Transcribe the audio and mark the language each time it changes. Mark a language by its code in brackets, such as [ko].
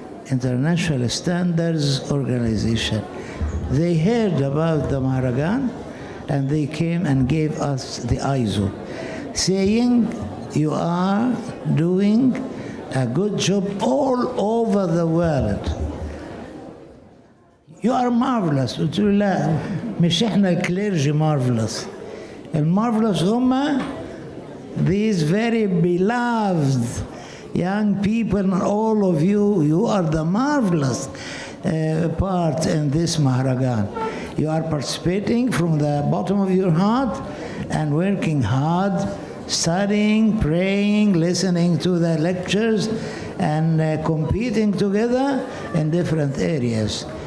[en] International Standards Organization. They heard about the Maharagan, and they came and gave us the Aizu, saying, you are doing a good job all over the world. You are marvelous. [ar] قلت له لا مش احنا الكليرجي marvelous. المارvelous هم [en] these very beloved young people, and all of you, you are the marvelous part in this Maharagan. You are participating from the bottom of your heart and working hard, studying, praying, listening to the lectures, and competing together in different areas.